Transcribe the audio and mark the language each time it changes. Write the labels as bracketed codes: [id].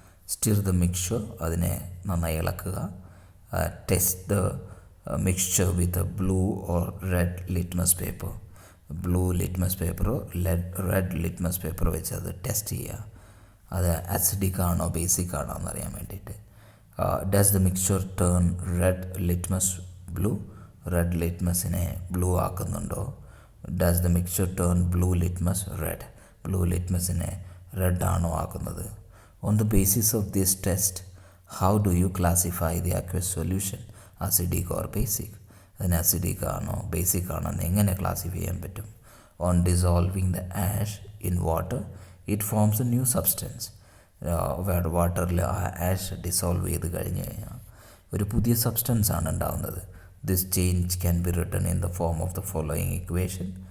[en] stir the mixture, [ml] അതിനെ നന്നായി ഇളക്കുക. [en] Test the mixture with a blue or red litmus paper. [ml] Blue litmus പേപ്പറോ red litmus പേപ്പറോ വെച്ച് അത് test ചെയ്യുക. അത് അസിഡിക് ആണോ ബേസിക് ആണോ എന്നറിയാൻ വേണ്ടിയിട്ട്. [en] Does the mixture turn red litmus blue? [ml] Red ലിറ്റ്മസിനെ blue ആക്കുന്നുണ്ടോ? [en] Does the mixture turn blue litmus red? [ml] Blue ലിറ്റ്മസിനെ red ആണോ ആക്കുന്നത്? [en] On the basis of this test, how do you classify the aqueous solution? Acidic or basic? [ml] അതിന് acidic ആണോ basic ആണോ എന്ന് എങ്ങനെ classify ചെയ്യാൻ പറ്റും? [en] On dissolving the ash in water, it forms a new substance. [ml] വാട്ടറിൽ ആ ആഷ് ഡിസോൾവ് ചെയ്ത് കഴിഞ്ഞ് കഴിഞ്ഞാൽ ഒരു പുതിയ സബ്സ്റ്റൻസ് ആണ് ഉണ്ടാകുന്നത്. [en] This change can be written in the form of the following equation.